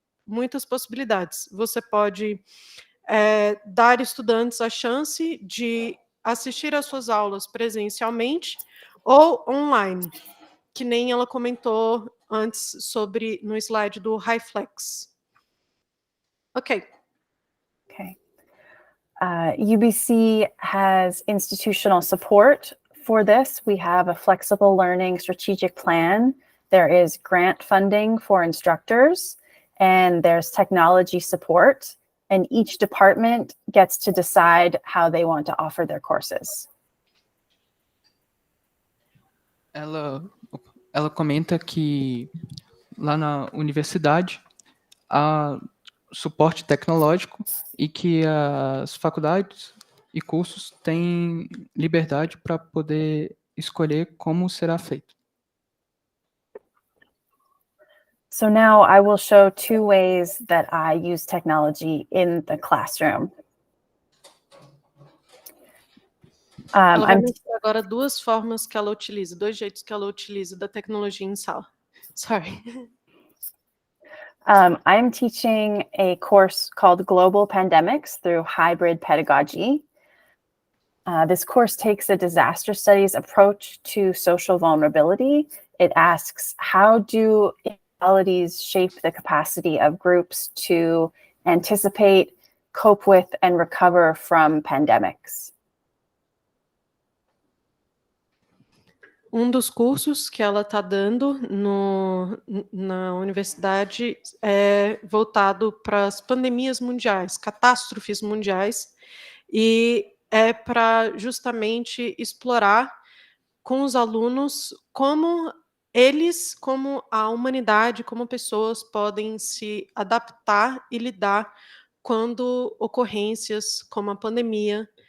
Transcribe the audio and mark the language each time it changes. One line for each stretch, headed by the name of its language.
Portuguese: Muitas possibilidades. Você pode dar estudantes a chance de assistir às suas aulas presencialmente ou online, que nem ela comentou antes sobre no slide do HyFlex.
English: Okay. UBC has institutional support for this. We have a flexible learning strategic plan. There is grant funding for instructors, and there's technology support, and each department gets to decide how they want to offer their courses.
Portuguese: Ela comenta que lá na universidade há suporte tecnológico e que as faculdades e cursos têm liberdade para poder escolher como será feito.
English: So now I will show 2 ways that I use technology in the classroom.
Portuguese: Ela vai mostrar agora 2 formas que ela utiliza, 2 jeitos que ela utiliza da tecnologia em sala.
English: Sorry. I'm teaching a course called Global Pandemics through Hybrid Pedagogy. This course takes a disaster studies approach to social vulnerability. It asks, how do inequalities shape the capacity of groups to anticipate, cope with, and recover from pandemics?
Portuguese: Um dos cursos que ela está dando na universidade é voltado para as pandemias mundiais, catástrofes mundiais, e é para justamente explorar com os alunos como eles, como a humanidade, como pessoas podem se adaptar e lidar quando ocorrências como a pandemia